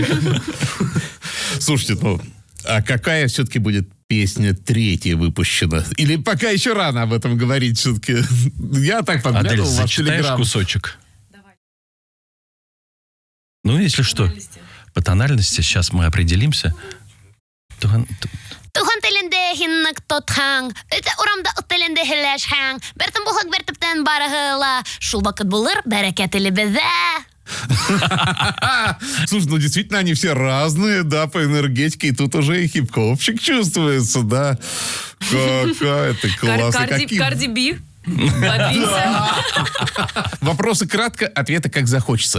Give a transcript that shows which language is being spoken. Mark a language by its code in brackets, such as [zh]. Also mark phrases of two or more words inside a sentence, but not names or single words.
[ru] Слушайте, ну, а какая все-таки будет песня третья выпущена? Или пока еще рано об этом говорить все-таки? Я так Адель, подглядывал в ваш зачитаешь телеграм. кусочек? Давай. Ну, если что, по тональности сейчас мы определимся. Tuhan telende hinnak tothang, öte uramda telende hillashang, bertem buhak bertepten barahela, [tt] шул вакыт булыр, бәрәкәтле бездә. [ru] Слушай, ну действительно они все разные, да, по энергетике, и тут уже и хип-хопчик чувствуется, да. Какая-то классная. Карди Би. Подвинься. Вопросы кратко, ответы как захочется.